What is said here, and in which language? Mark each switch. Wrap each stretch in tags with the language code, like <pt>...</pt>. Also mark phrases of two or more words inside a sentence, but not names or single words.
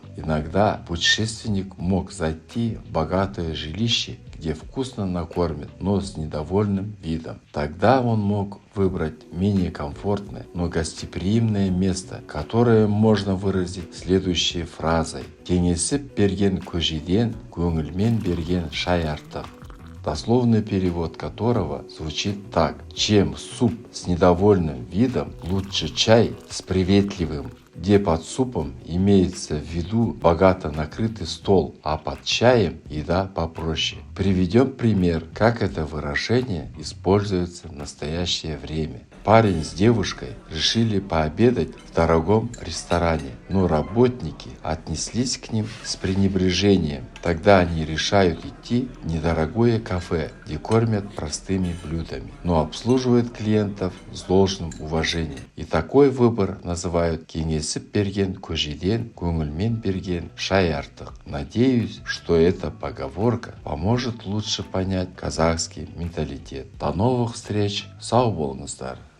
<ru>Иногда путешественник мог зайти в богатое жилище, где вкусно накормят, но с недовольным видом. Тогда он мог выбрать менее комфортное, но гостеприимное место, которое можно выразить следующей фразой:</ru> <kk>«Кеңесіп берген көжеден, көңілмен берген шай артық».</kk> <ru>Дословный перевод которого звучит так: чем суп с недовольным видом, лучше чай с приветливым. Где под супом имеется в виду богато накрытый стол, а под чаем еда попроще. Приведем пример, как это выражение используется в настоящее время. Парень с девушкой решили пообедать в дорогом ресторане, но работники отнеслись к ним с пренебрежением. Тогда они решают идти в недорогое кафе, где кормят простыми блюдами, но обслуживают клиентов с должным уважением. И такой выбор называют</ru> <kk>«кеңесіп берген көжеден, көңілмен берген шай артық».</kk> <ru>Надеюсь, что эта поговорка поможет лучше понять казахский менталитет. До новых встреч,</ru> <kk>сау болыңыздар!</kk>